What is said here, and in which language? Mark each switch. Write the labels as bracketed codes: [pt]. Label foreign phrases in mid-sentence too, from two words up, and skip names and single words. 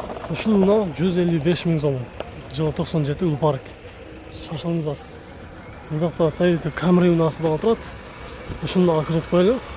[ky] Ушул унаа 155 миң сом. Жылы 97 Улпарк. Шашылыңыздар. [kk] Бұл жақта Toyota Camry унаасы да отырады. [ky] Ушуну да көрсөтүп коелу.